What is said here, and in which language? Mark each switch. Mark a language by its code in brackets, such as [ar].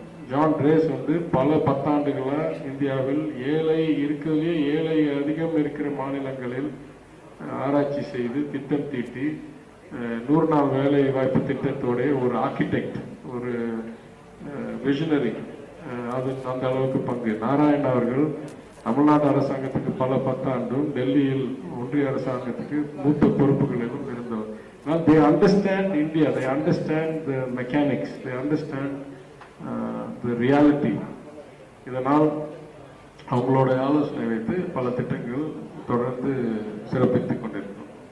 [ta] John race வந்து பல 10 ஆண்டுகளாக இந்தியாவில் இருக்கிறதுலே ஏழை அதிகம் இருக்கிற மாநிலங்களில் ஆராய்ச்சி செய்து திட்டம் தீட்டி 100 நாள் வேலை வாய்ப்பு திட்டத்தோடைய ஒரு ஆர்கிடெக்ட், ஒரு விஷனரி, அது அந்த அளவுக்கு பங்கு. நாராயண் அவர்கள் தமிழ்நாடு அரசாங்கத்துக்கு பல 10 ஆண்டும் டெல்லியில் ஒன்றிய அரசாங்கத்துக்கு மூத்த பொறுப்புகளிலும் இருந்தவர். [en] they understand India, they understand the mechanics, they understand the reality. [ta] இதனால் அவங்களோட ஆலோசனை வைத்து பல திட்டங்கள் தொடர்ந்து சிறப்பித்துக் கொண்டிருக்கிறோம்.